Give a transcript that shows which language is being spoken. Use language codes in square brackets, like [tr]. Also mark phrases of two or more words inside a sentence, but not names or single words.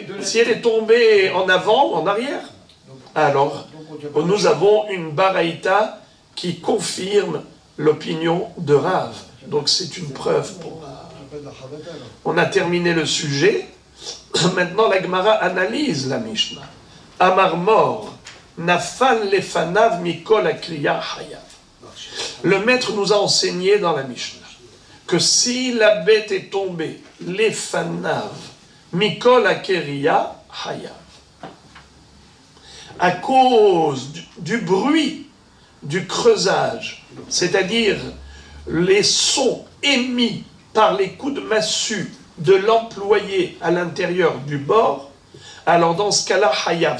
[fr] Si elle est tombée en avant ou en arrière. Alors, nous avons une baraïta qui confirme l'opinion de Rav. Donc c'est une preuve pour Rav. On a terminé le sujet. Maintenant la Gemara analyse la Mishnah. [he] אמר מר, נפל לפניו מקול הכרייה חייב. [fr] Le maître nous a enseigné dans la Mishnah que si la bête est tombée, [he] לפניו מקול הכרייה חייב, [fr] à cause du bruit du creusage, c'est-à-dire les sons émis par les coups de massue de l'employé à l'intérieur du bord, alors dans ce cas-là, Hayav.